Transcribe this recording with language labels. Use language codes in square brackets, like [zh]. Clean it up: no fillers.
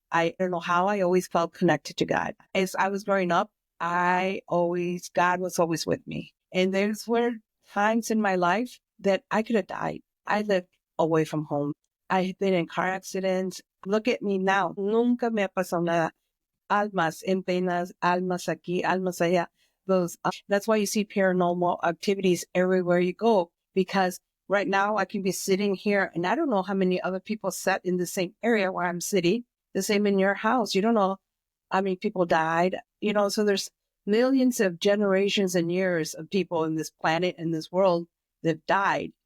[en] I don't know how I always felt connected to God. As I was growing up, God was always with me. And there's were times in my life that I could have died. I lived away from home. I've been in car accidents. Look at me now. [es] Nunca me ha pasado nada. Almas en penas, almas aquí, almas allá. [en] That's why you see paranormal activities everywhere you go. Because right now I can be sitting here and I don't know how many other people sat in the same area where I'm sitting. The same in your house. You don't know how many people died. So there's millions of generations and years of people in this planet and this world that died.